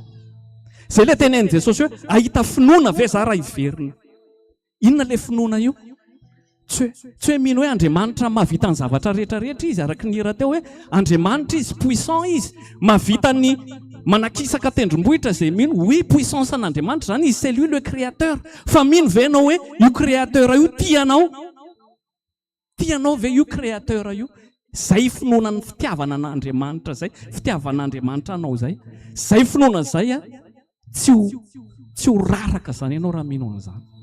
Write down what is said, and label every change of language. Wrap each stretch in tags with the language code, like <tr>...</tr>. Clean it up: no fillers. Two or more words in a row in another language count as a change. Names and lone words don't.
<mg>Zay le tenenin Jesosy hoe ahita finoana ve za raha iverina. Inona le finoana io? Tsy hoe mino hoe Andriamanitra mahavita ny zavatra rehetrarehetra izy araka ny hira teo hoe Andriamanitra izy puissant izy mahavita ny manakisaka tendrombohitra zay mino.</mg> <fr>Oui, puissance</fr> <mg>an'Andriamanitra zany izy</mg> <fr>c'est lui le créateur.</fr> <mg>Fa mino ve anao hoe io créateur io tianao? Tianao ve io créateur io? Zay finoana ny fitiavana an'Andriamanitra zay, fitiavan'Andriamanitra anao zay. Zay finoana zay tsy ho raraka zany ianao raha mino an'izany.</mg>